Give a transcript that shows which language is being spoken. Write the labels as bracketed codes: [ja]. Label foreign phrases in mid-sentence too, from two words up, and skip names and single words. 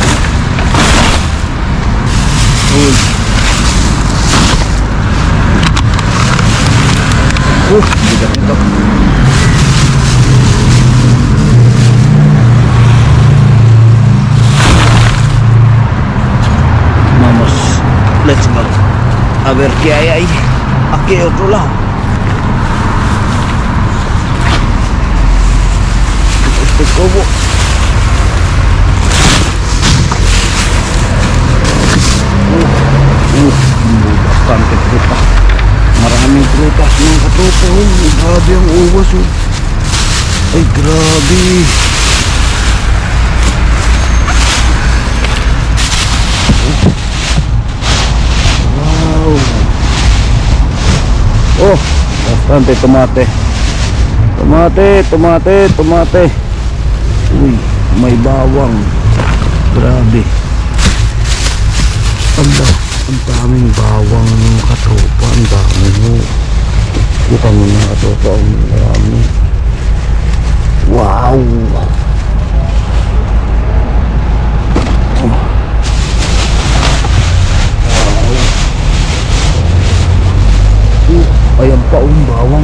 [tl] Bigat ito. [en] Vamos, let's go. [es] A ver qué hay ahí. Aquí hay otro lado. Este cobo. Bastante fruta. [tl] Maraming prutas mga katropa. Grabe ang uwas. Ay, grabe. Wow. [es] Oh, bastante tomate. Tomate. [tl] Uy, may bawang. Grabe. Ang daming bawang katropa. Ang dami mo. Kita mo na katropa. Ang dami. Wow. Ayan pa ang bawang.